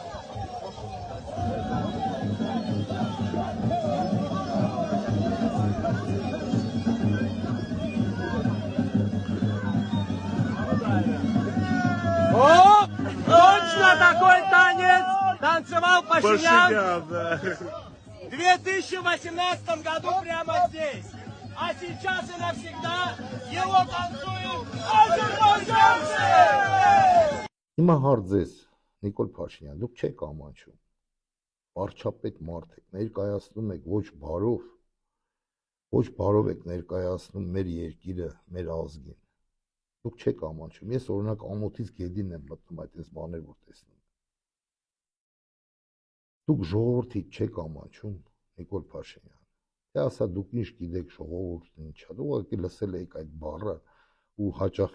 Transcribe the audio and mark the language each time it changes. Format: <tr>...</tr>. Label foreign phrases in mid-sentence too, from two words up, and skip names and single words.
<ru>О, точно такой танец танцевал Пашинян Да. в 2018 году прямо здесь. А сейчас и навсегда его танцуют азербайджанцы!</ru> <hy>Հիմա հարցես, Նիկոլ Փաշինյան, դուք չեք ամաչում։ Վարչապետ մարդ եք, ներկայացնում եք ոչ բարով եք ներկայացնում մեր երկիրը, մեր ազգին։ Դուք չեք ամաչում։ Ես օրինակ ամոթից գեդին եմ մտնում այդպես բաներ որ տեսնում։ Դուք ժողովրդից չեք ամաչում, Նիկոլ Փաշինյան։ Թե ասա դուք ինչ գիտեք ժողովուրդն ինչա, դուք ուղղակի լսել եք այդ բառը ու հաճախ</hy>